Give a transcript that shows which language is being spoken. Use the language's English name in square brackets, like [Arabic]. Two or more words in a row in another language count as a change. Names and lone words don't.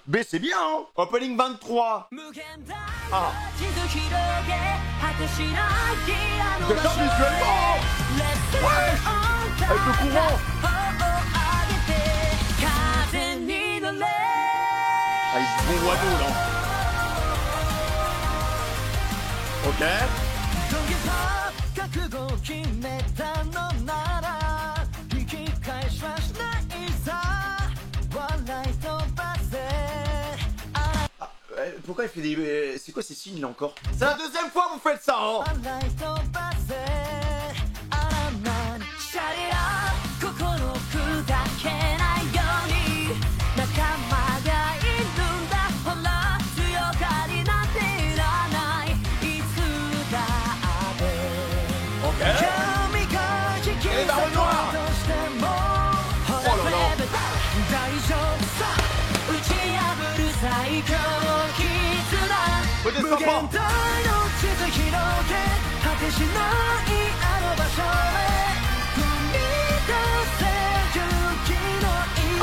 [French] B, c'est bien, hein. Opening 23. Ah. Déjà, visuellement. Ouais. Avec le courant. Avec du bon oiseau, là. Ok. [Japanese] 覚悟を決めたのなら引き返しはしないさ笑い飛ばせ [French] Pourquoi il fait des... C'est quoi ces signes là encore? C'est la deuxième fois que vous faites ça, hein. [Japanese] 笑い飛ばせあらまシャリラ心砕けないように仲間がいるんだほら強がりなんていらないいつだって神が引き裂こうとしてもほら大丈夫さ打ち破る最強絆無限大の地図広げ果てしないあの場所へ踏み出せ勇気の一歩